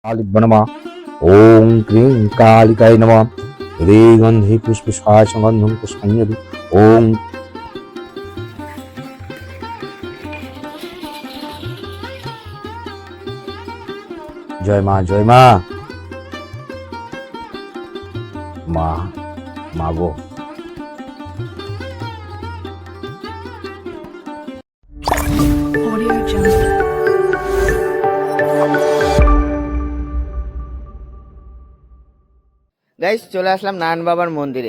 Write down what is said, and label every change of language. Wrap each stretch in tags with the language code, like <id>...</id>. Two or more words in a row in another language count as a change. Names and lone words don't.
<sa>कालिभ्यो नमः। ओम क्रीं कालिकाय नमः। हृदयगन्धे पुष्पशाय गन्धं पुष्पाञ्जलि।</sa> <bn>ओम जय মা জয় মা। মা মা গো, Audio Jungle. গাইস, চলে আসলাম নারায়ণ বাবার মন্দিরে।</bn>